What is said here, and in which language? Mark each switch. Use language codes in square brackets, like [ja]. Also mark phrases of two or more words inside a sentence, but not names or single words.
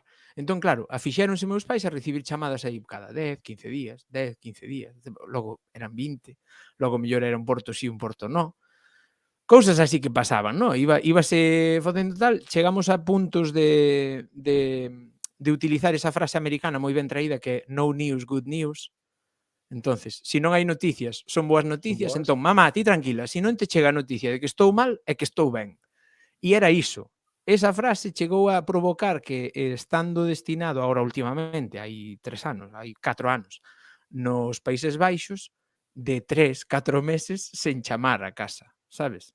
[gl] Entón, claro, afixéronse meus pais a recibir chamadas aí cada 10, 15 días, 10, 15 días, logo eran 20, logo mellor era un porto sí, un porto no. Cousas así que pasaban, no? Íbase facendo tal, chegamos a puntos de utilizar esa frase americana moi ben traída que é [en] no news, good news. [gl] Entonces, se non hai noticias, son boas Son noticias, boas. entón, mamá, ti tranquila, se non te chega a noticia de que estou mal, é que estou ben. E era iso. Esa frase chegou a provocar que, estando destinado agora últimamente, hai 3 anos, hai 4 anos, nos Países Baixos, de 3, 4 meses sen chamar a casa, sabes?